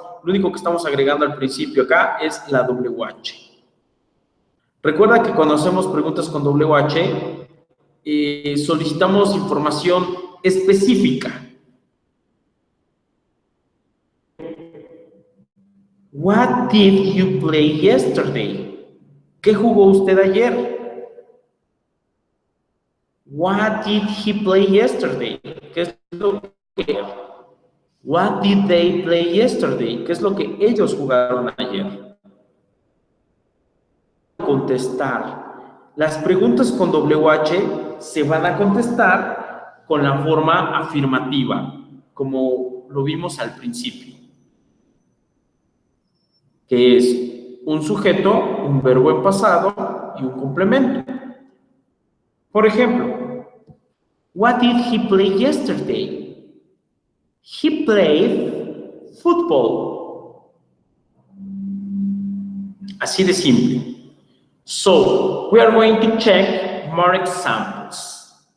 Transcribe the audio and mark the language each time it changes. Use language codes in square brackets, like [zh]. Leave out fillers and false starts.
[es] Lo único que estamos agregando al principio acá es la WH. Recuerda que cuando hacemos preguntas con WH, solicitamos información específica. [en] What did you play yesterday? [es] ¿Qué jugó usted ayer? [en] What did he play yesterday? [es] ¿Qué es lo que? [en] What did they play yesterday? [es] ¿Qué es lo que ellos jugaron ayer? Contestar. Las preguntas con WH se van a contestar con la forma afirmativa, como lo vimos al principio, que es un sujeto, un verbo en pasado y un complemento. Por ejemplo, [en] what did he play yesterday? He played football. [es] Así de simple. [en] So, we are going to check more examples.